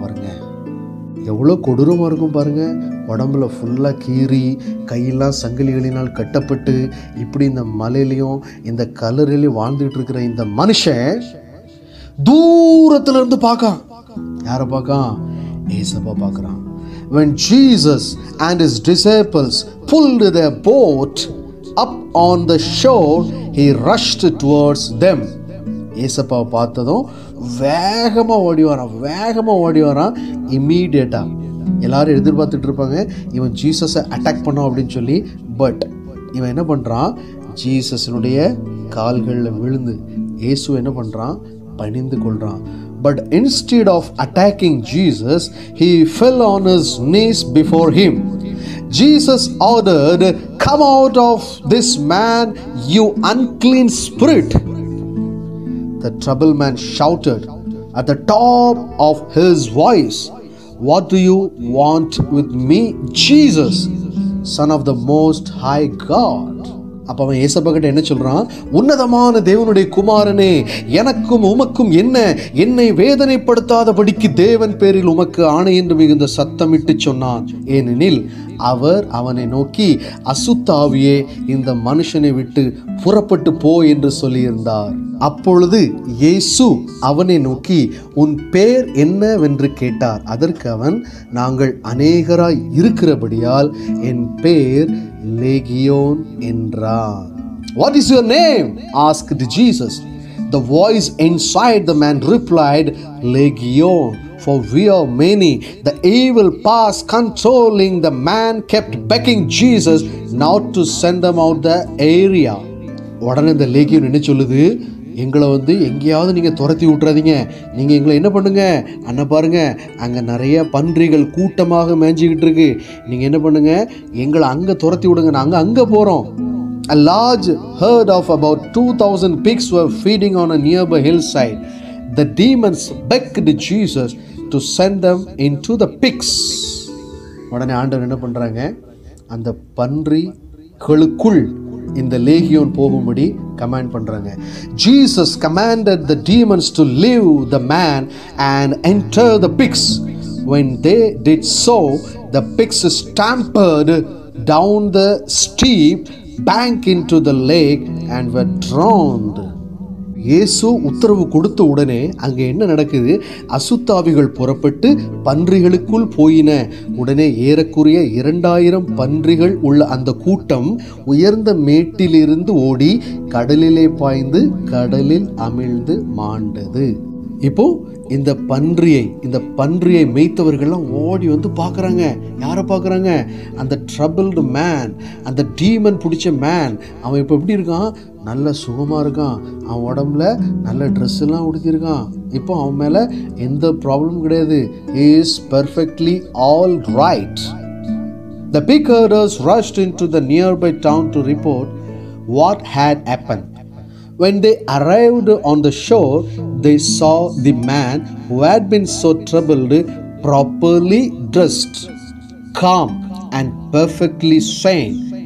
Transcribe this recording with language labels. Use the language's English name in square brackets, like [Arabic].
[Tamil] பாருங்கள், எவ்வளோ கொடூரமாக இருக்கும் பாருங்கள். உடம்புல ஃபுல்லாக கீறி, கையெல்லாம் சங்கிலிகளினால் கட்டப்பட்டு, இப்படி இந்த மலையிலையும் இந்த கல்லறையிலையும் வாழ்ந்துகிட்டு இருக்கிற இந்த மனுஷன் தூரத்துல இருந்து பார்க்கான். யாரை பார்க்கான்? ஏசப்பா பார்க்குறான். [English] When Jesus and his disciples pulled their boat up on the shore, he rushed towards them. [Tamil] ஏசப்பாவை பார்த்ததும் வேகமாக ஓடி வரான். இம்மீடியட்டாக எல்லாரும் எதிர்பார்த்துட்டு இருப்பாங்க, இவன் ஜீசஸை அட்டாக் பண்ணோம் அப்படின்னு சொல்லி. பட் இவன் என்ன பண்ணுறான்? ஜீசஸனுடைய கால்களில் விழுந்து இயேசு என்ன பண்ணுறான்? பணிந்து கொள்கிறான். [English] But instead of attacking Jesus, he fell on his knees before him. Jesus ordered, "Come out of this man, you unclean spirit." The troubled man shouted at the top of his voice, "What do you want with me, Jesus, Son of the Most High God?" [Tamil] அப்போ அவன் ஏசப்பா கிட்ட என்ன சொல்றான்? உன்னதமான தேவனுடைய குமாரனே, எனக்கும் உமக்கும் என்ன? என்னை வேதனைப்படுத்தாதபடிக்கு தேவன் பேரில் உமக்கு ஆணை என்று மிகுந்த சத்தமிட்டு சொன்னான். ஏனெனில் அவர் அவனை நோக்கி, அசுத்த ஆவியே, இந்த மனுஷனை விட்டு புறப்பட்டு போ என்று சொல்லியிருந்தார். அப்பொழுது இயேசு அவனை நோக்கி, உன் பேர் என்னவென்று கேட்டார். அதற்கு அவன், நாங்கள் அநேகராய் இருக்கிறபடியால் என் பேர் லேகியோன் என்றான். [English] What is your name? asked Jesus. The voice inside the man replied, Legion, for we are many. The evil powers controlling the man kept begging Jesus not to send them out the area. [Tamil] உடனே இந்த லேகியோன் என்ன சொல்லுது? எங்களை வந்து எங்கேயாவது நீங்கள் துரத்தி விட்றாதீங்க, நீங்கள் எங்களை என்ன பண்ணுங்க, அண்ணன் பாருங்கள் அங்கே நிறைய பன்றிகள் கூட்டமாக மேய்ஞ்சிக்கிட்டு இருக்கு, நீங்கள் என்ன பண்ணுங்க, எங்களை அங்கே துரத்தி விடுங்க, நாங்கள் அங்கே போகிறோம். [English] A large herd of about 2,000 pigs were feeding on a nearby hillside. The demons begged Jesus to send them into the pigs. [Tamil] உடனே ஆண்டவர் என்ன பண்ணுறாங்க, அந்த பன்றிகளுக்குள் இந்த லேகியோன் போகும்படி கமாண்ட் பண்ணுறாங்க. [English] Jesus commanded the demons to leave the man and enter the pigs. When they did so, the pigs stamped down the steep bank into the lake and were drowned. [Tamil] இயேசு உத்தரவு கொடுத்த உடனே அங்கே என்ன நடக்குது, அசுத்தாவிகள் புறப்பட்டு பன்றிகளுக்குள் போயின. உடனே ஏறக்குறைய 2000 பன்றிகள் உள்ள அந்த கூட்டம் உயர்ந்த மேட்டிலிருந்து ஓடி கடலிலே பாய்ந்து கடலில் அமிழ்ந்து மாண்டது. இப்போ இந்த பன்றியை மேய்த்தவர்கள்லாம் ஓடி வந்து பார்க்குறாங்க. யாரை பார்க்குறாங்க, அந்த ட்ரபிள்டு மேன், அந்த டீமன் பிடிச்ச மேன். அவன் இப்போ எப்படி இருக்கான், நல்ல சுகமாக இருக்கான், அவன் உடம்புல நல்ல ட்ரெஸ்ஸெல்லாம் உடுத்திருக்கான், இப்போ அவன் மேலே எந்த ப்ராப்ளமும் கிடையாது. [English] he is perfectly all right. The pig herders rushed into the nearby town to report what had happened. When they arrived on the shore, they saw the man who had been so troubled properly dressed, calm and perfectly sane.